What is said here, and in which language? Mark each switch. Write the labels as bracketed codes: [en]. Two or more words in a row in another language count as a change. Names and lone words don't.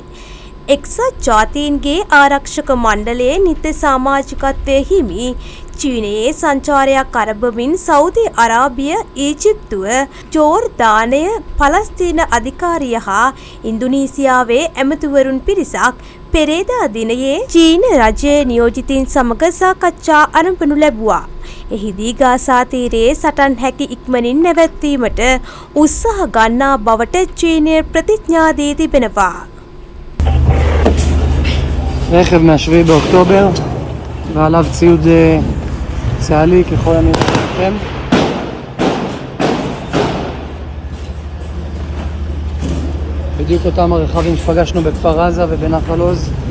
[si] එක්සත් ජාතීන්ගේ ආරක්ෂක මණ්ඩලයේ නිත්‍ය සමාජිකත්වයේ හිමි චීනයේ සංචාරයක් අරඹමින් සෞදි අරාබිය, ඊජිප්තුව, ජෝර්දානය, පලස්තීන අධිකාරිය හා ඉන්දුනීසියාවේ ඇමතිවරුන් පිරිසක් පෙරේදා දිනයේ චීන රජයේ නියෝජිතින් සමග සාකච්ඡා ආරම්භනු ලැබුවා. එහිදී ගාසා තීරයේ සටන් හැකි ඉක්මනින් නැවැත්වීමට උත්සාහ ගන්නා බවට චීනය ප්‍රතිඥා දී තිබෙනවා. [he] רכב מ-7 באוקטובר ועליו ציוד צה"לי ככל הנראה שלכם. בדיוק אותם הרכבים שפגשנו בכפר עזה ובנחל עוז.